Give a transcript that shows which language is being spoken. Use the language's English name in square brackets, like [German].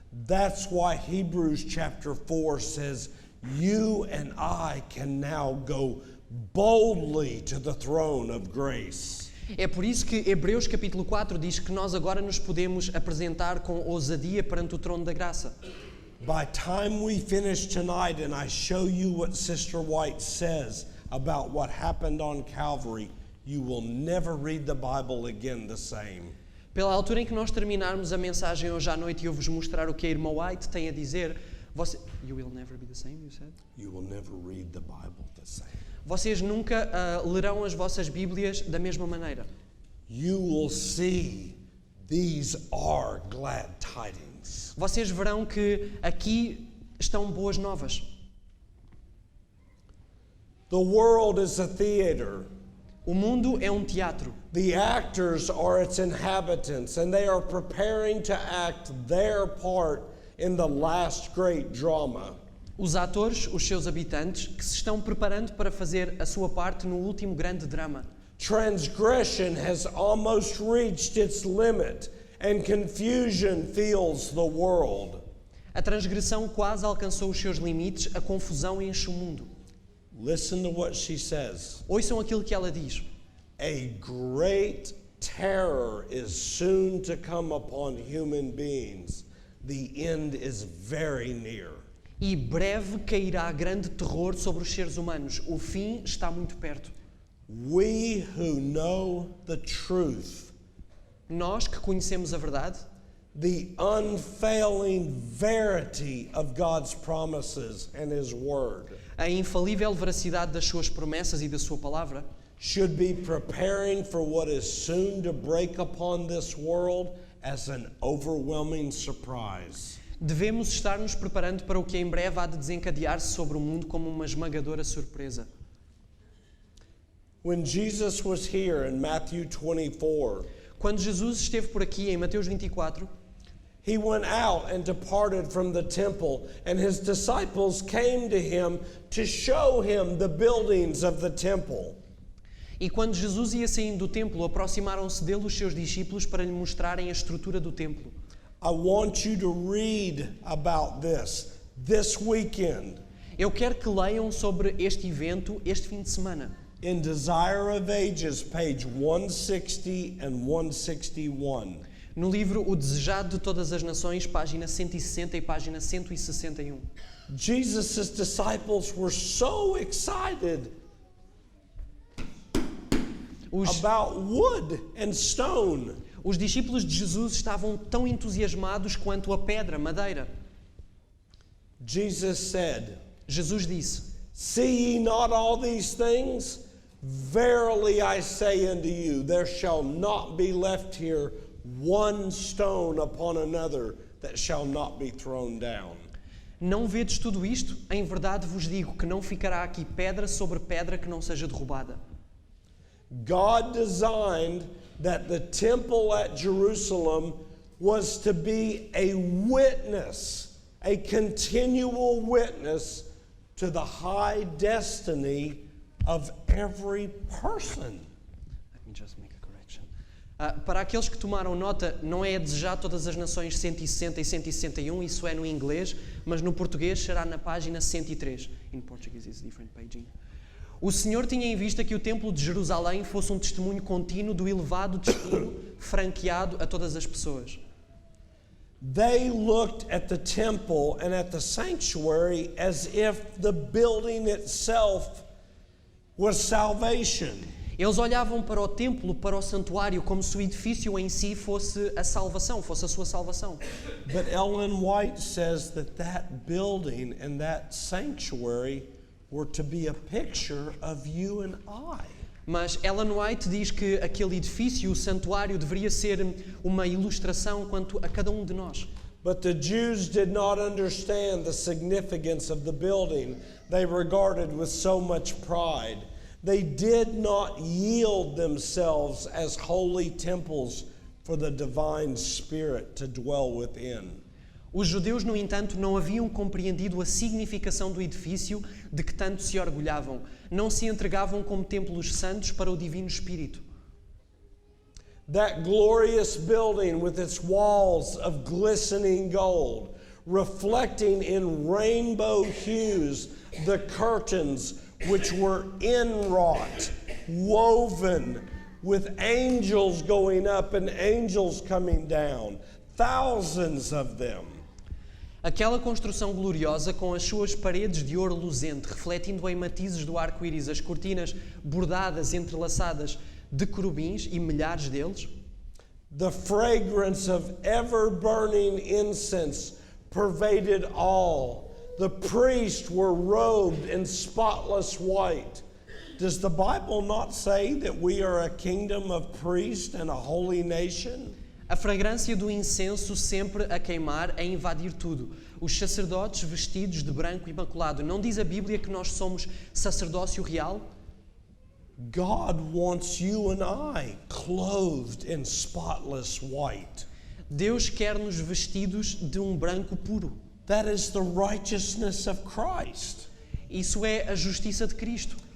[English] That's why Hebrews chapter 4 says, "You and I can now go boldly to the throne of grace." [Portuguese] É por isso que Hebreus capítulo 4 diz que nós agora nos podemos apresentar com ousadia perante o trono da graça. [English] By time we finish tonight and I show you what Sister White says about what happened on Calvary, you will never read the Bible again the same. [Portuguese] Pela altura em que nós terminarmos a mensagem hoje à noite e eu vos mostrar o que a irmã White tem a dizer, [English] you will never be the same, you said? You will never read the Bible the same. [Portuguese] Vocês nunca lerão as vossas Bíblias da mesma maneira. [English] You will see these are glad tidings. [Portuguese] Vocês verão que aqui estão boas novas. [English] The world is a theater. [Portuguese] O mundo é um teatro. [English] The actors are its inhabitants, and they are preparing to act their part in the last great drama. [Portuguese] Os atores, os seus habitantes, que se estão preparando para fazer a sua parte no último grande drama. [English] Transgression has almost reached its limit, and confusion fills the world. [Portuguese] A transgressão quase alcançou os seus limites, a confusão enche o mundo. [English] Listen to what she says. [Portuguese] Ouçam aquilo que ela diz. [English] A great terror is soon to come upon human beings. The end is very near. [Portuguese] E breve cairá grande terror sobre os seres humanos. O fim está muito perto. [English] We who know the truth, [Portuguese] Nós que conhecemos a verdade, [English] the unfailing verity of God's promises and His Word, [Portuguese] a infalível veracidade das suas promessas e da sua palavra, [English] should be preparing for what is soon to break upon this world as an overwhelming surprise. [Portuguese] devemos estar nos preparando para o que em breve há de desencadear-se sobre o mundo como uma esmagadora surpresa. [English] When Jesus was here in Matthew 24, [Portuguese] Quando Jesus esteve por aqui em Mateus 24, [English] He went out and departed from the temple, and His disciples came to Him to show Him the buildings of the temple. [Portuguese] e quando Jesus ia saindo do templo, aproximaram-se dele os seus discípulos para lhe mostrarem a estrutura do templo. [English] I want you to read about this weekend, [Portuguese] Eu quero que leiam sobre este evento este fim de semana. [English] in Desire of Ages, page 160 and 161. [Portuguese] No livro O Desejado de Todas as Nações, página 160 e página 161. [English] Jesus' disciples were so excited about wood and stone. [Portuguese] Os discípulos de Jesus estavam tão entusiasmados quanto a pedra, madeira. [English] Jesus said, [Portuguese] Jesus disse: [English] See ye not all these things? Verily I say unto you, there shall not be left here one stone upon another that shall not be thrown down. [Portuguese] Não vedes tudo isto? Em verdade vos digo que não ficará aqui pedra sobre pedra que não seja derrubada. [English] God designed that the temple at Jerusalem was to be a witness, a continual witness to the high destiny of every person. Let me just make a correction. [Portuguese] Para aqueles que tomaram nota, não é a desejar todas as nações 160 e 161, isso é no inglês, mas no português será na página 103. [English] In Portuguese it's different paging. [Portuguese] O Senhor tinha em vista que o Templo de Jerusalém fosse um testemunho contínuo do elevado destino franqueado a todas as pessoas. [English] They looked at the temple and at the sanctuary as if the building itself was salvation. [Portuguese] Eles olhavam para o templo, para o santuário, como se o edifício em si fosse a salvação, fosse a sua salvação. [English] But Ellen White says that that building and that sanctuary were to be a picture of you and I. [Portuguese] Mas Ellen White diz que aquele edifício, o santuário, deveria ser uma ilustração quanto a cada um de nós. [English] But the Jews did not understand the significance of the building they regarded with so much pride. They did not yield themselves as holy temples for the divine Spirit to dwell within. [Portuguese] Os judeus, no entanto, não haviam compreendido a significação do edifício de que tanto se orgulhavam. Não se entregavam como templos santos para o Divino Espírito. [English] That glorious building with its walls of glistening gold, reflecting in rainbow hues the curtains which were inwrought, woven, with angels going up and angels coming down, thousands of them. [Portuguese] Aquela construção gloriosa com as suas paredes de ouro luzente, refletindo em matizes do arco-íris as cortinas bordadas, entrelaçadas, de querubins e milhares deles. [English] The fragrance of ever-burning incense pervaded all. The priests were robed in spotless white. Does the Bible not say that we are a kingdom of priests and a holy nation? [Portuguese] A fragrância do incenso sempre a queimar, a invadir tudo. Os sacerdotes vestidos de branco imaculado. Não diz a Bíblia que nós somos sacerdócio real? [English] God wants you and I clothed in spotless white. [Portuguese] Deus quer-nos vestidos de um branco puro. [English] That is the righteousness of Christ. [Portuguese] Isso é a justiça de Cristo.